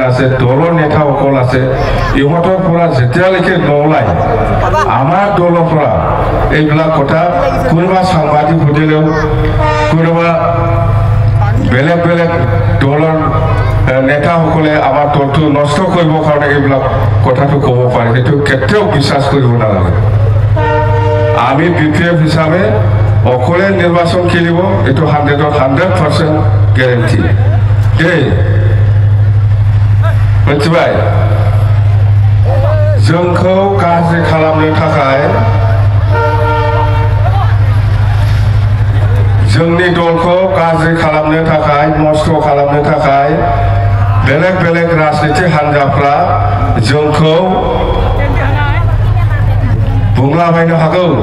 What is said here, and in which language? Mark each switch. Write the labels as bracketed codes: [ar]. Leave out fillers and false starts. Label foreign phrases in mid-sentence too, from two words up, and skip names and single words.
[as] আছে দলৰ নেতাসকল আছে ইহঁতৰ পৰা যেতিয়ালৈকে নোলায় আমাৰ দলৰ পৰা এইবিলাক কথা কোনোবা সাংবাদিক সুধিলেও কোনোবা বেলেগ বেলেগ দলৰ নেতাসকলে আমাৰ দলটো নষ্ট কৰিবৰ কাৰণে এইবিলাক কথাটো ক'ব পাৰে সেইটো কেতিয়াও বিশ্বাস কৰিব নালাগে আমি বিপিএফ হিচাপে অকলে নিৰ্বাচন খেলিব এইটো 100% গ্যারান্টি দেই [brx] मिथिबाय जोंखौ गाज्रि खालामनो थाखाय जोंनि दलखौ गाज्रि खालामनो थाखाय नष्ट खालामनो थाखाय बेलेग बेलेग राजनीति हान्जाफ्रा जोंखौ बुंलाबायनो हागौ